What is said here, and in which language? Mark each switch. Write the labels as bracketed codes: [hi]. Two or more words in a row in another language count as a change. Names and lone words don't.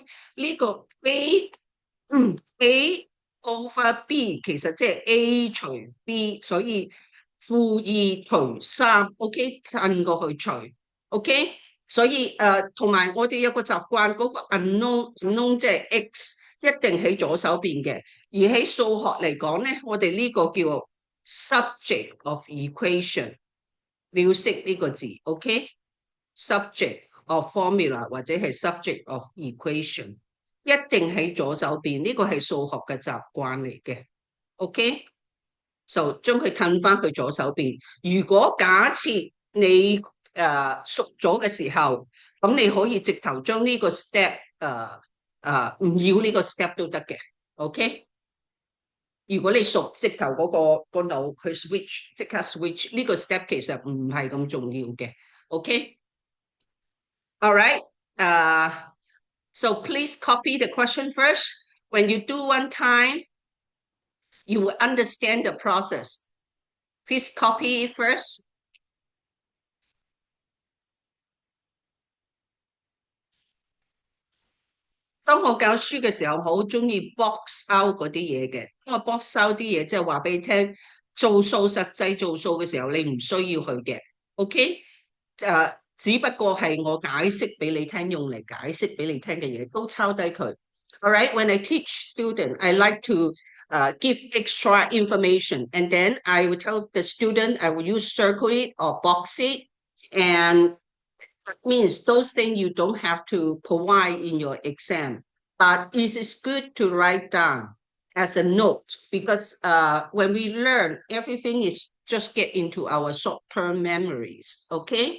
[yue] 呢個 [en] A over B [yue] 其實即係 A 除 B，所以-2除3，OK， 褪過去除，OK，所以同埋我哋有個習慣，嗰個 unknown 即係 x 一定喺左手邊嘅，而喺數學嚟講咧，我哋呢個叫 [en] subject of equation， [yue] 你要識呢個字 ，OK， [en] subject of formula [yue] 或者係 [en] subject of equation。 [yue] 一定喺左手邊，呢個係數學嘅習慣嚟嘅，OK？就將佢褪翻去左手邊。如果假設你熟咗嘅時候，咁你可以直頭將呢個 step 唔要呢個 step 都得嘅，OK？如果你熟直頭個腦去 switch，即刻 switch 呢個 step 其實唔係咁重要嘅 ，OK？ [en] All right，So please copy the question first. When you do one time, you will understand the process. Please copy it first. [yue] 當我教書嘅時候，我好中意 [en] box out [yue] 嗰啲嘢嘅。因為 [en] box out [yue] 啲嘢即係話俾你聽，實際做數嘅時候，你唔需要去嘅。OK？只不過係我解釋俾你聽，用嚟解釋俾你聽嘅嘢都抄低佢。All [en] right, when I teach student, I like to give extra information, and then I will tell the student I will use circle it or box it, and that means those things you don't have to provide in your exam, but it is good to write down as a note because when we learn, everything is just get into our short-term memories. Okay.